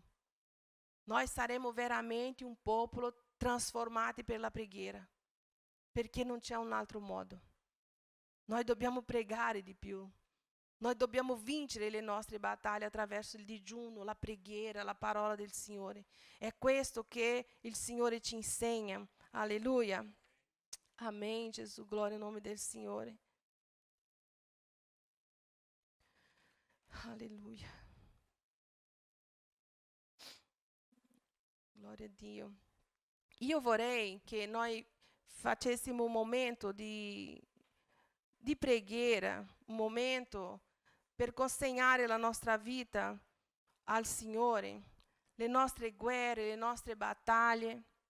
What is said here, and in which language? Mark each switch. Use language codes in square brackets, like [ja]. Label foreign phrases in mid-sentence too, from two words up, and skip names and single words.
[it] Noi saremo veramente un popolo trasformato per la preghiera, perché non c'è un altro modo. Noi dobbiamo pregare di più. Noi dobbiamo vincere le nostre battaglie attraverso il digiuno, la preghiera, la parola del Signore. È questo che il Signore ci insegna. Alleluia. [pt] Amém, Jesus. Glória ao nome [it] del Signore. Alleluia. Glória a Dio. Io vorrei che noi facessimo un momento di preghiera, un momento per consegnare la nostra vita al Signore, le nostre guerre, le nostre battaglie.